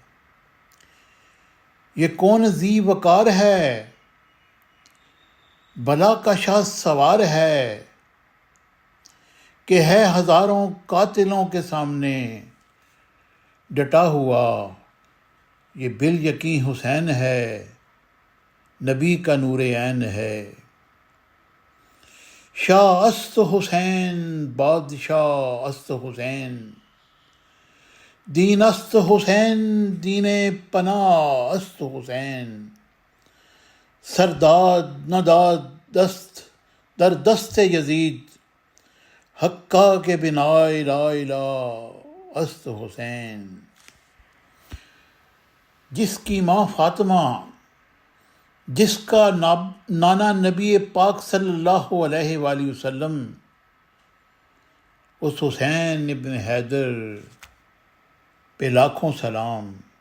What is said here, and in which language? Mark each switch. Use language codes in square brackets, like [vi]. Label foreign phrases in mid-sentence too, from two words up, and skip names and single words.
[ur] یہ کون ذی وقار ہے، بلا کا شاہ سوار ہے، کہ ہے ہزاروں قاتلوں کے سامنے ڈٹا ہوا۔ یہ بالیقین حسین ہے، نبی کا نور عین ہے۔ [fa] شاہ است حسین، بادشاہ است حسین، دین است حسین، دین پناہ است حسین۔ سرداد نداد دست در دست یزید، حقا کے بنا [ar] لا الہ [fa] است حسین۔ [ur] جس کی ماں فاطمہ، جس کا نانا نبی پاک [ar] صلی اللہ علیہ وآلہ وسلم، [ur] اس حسین ابن حیدر پہ لاکھوں سلام۔